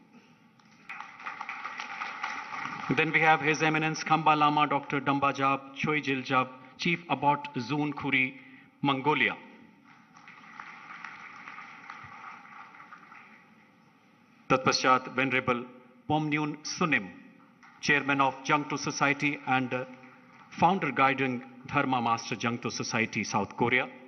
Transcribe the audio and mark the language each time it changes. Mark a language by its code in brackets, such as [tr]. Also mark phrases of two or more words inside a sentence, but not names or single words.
[en] Then we have His Eminence Khamba Lama Dr. Dambajab Choi Jiljab, Chief Abbot Zun Khuri, Mongolia. तत्पश्चात Venerable Pomnyun Sunim, Chairman of Jangto Society and Founder Guiding Dharma Master Jangto Society, South Korea.